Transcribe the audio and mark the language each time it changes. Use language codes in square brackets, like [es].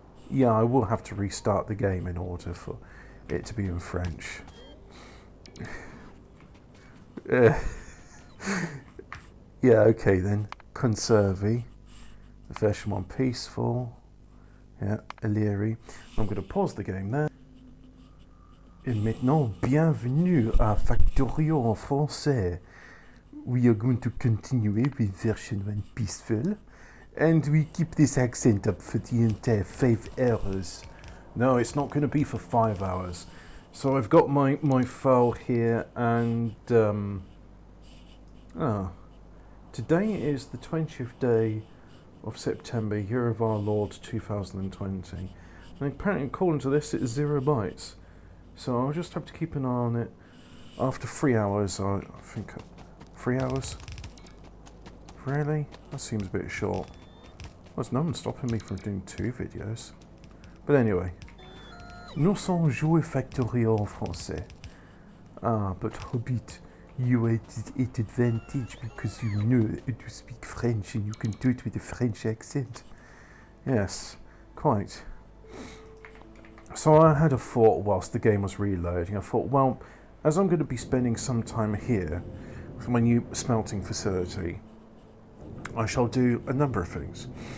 [en] Yeah, I will have to restart the game in order for it to be in French. Yeah. Okay then. Conserve. Version 1 peaceful. Yeah, Illyri. I'm going to pause the game there. [fr] Et maintenant, bienvenue à Factorio en français. [en] We are going to continue with version 1 peaceful. And we keep this accent up for the entire 5 hours. No, it's not going to be for 5 hours. So I've got my file here and... today is the 20th day of September, year of our Lord 2020, and apparently according to this it's 0 bytes, so I'll just have to keep an eye on it. After 3 hours, I think 3 hours? Really? That seems a bit short. There's no one stopping me from doing 2 videos. But anyway, [fr] nous sommes joués Factorio en français. [en] But Hobbit, you are at advantage because you know to speak French and you can do it with a French accent. Yes, quite. So I had a thought whilst the game was reloading. I thought, well, as I'm going to be spending some time here for my new smelting facility, I shall do a number of things.